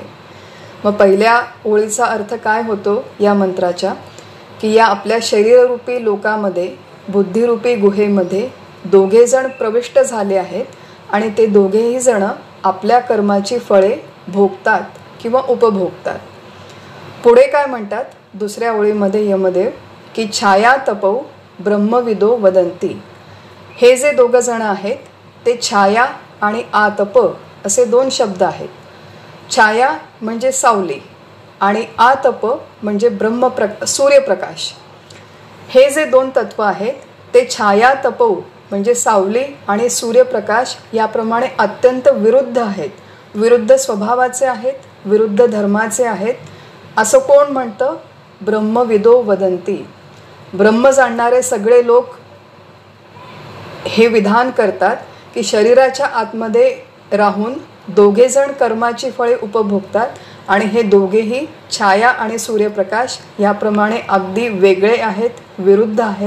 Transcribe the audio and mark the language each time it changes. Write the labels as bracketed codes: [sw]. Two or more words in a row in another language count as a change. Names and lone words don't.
[mr] मग पहिल्या ओळीचा अर्थ काय होतो या मंत्राच्या की या आपल्या शरीररूपी लोकामध्ये, बुद्धिरूपी गुहेमध्ये दोघे जण प्रविष्ट झाले आहेत आणि ते दोघेही जण आपल्या कर्माची फळे भोगतात किंवा उपभोगतात. पुढे काय म्हणतात दुसऱ्या ओळीमध्ये यमदेव की [sa] छाया तपौ ब्रह्मविदो वदंती. [mr] हे जे दोघं जण आहेत ते छाया आणि आतप असे दोन शब्द आहेत. छाया म्हणजे सावली आणि आतप म्हणजे सूर्यप्रकाश. हे जे दोन तत्व आहेत ते [sa] छाया तपो [mr] म्हणजे सावली आणि सूर्यप्रकाश याप्रमाणे अत्यंत विरुद्ध आहेत, विरुद्ध स्वभावाचे आहेत, विरुद्ध धर्माचे आहेत. असं कोण म्हणतं? [sa] ब्रह्मविदो वदंती. [mr] ब्रह्म जाणणारे सगळे लोक हे विधान करतात की शरीराच्या आतमध्ये राहून दोघेजण कर्माची फळे उपभोगतात आणि हे दोघेही छाया आणि सूर्यप्रकाश याप्रमाणे अगदी वेगळे आहेत, विरुद्ध आहेत.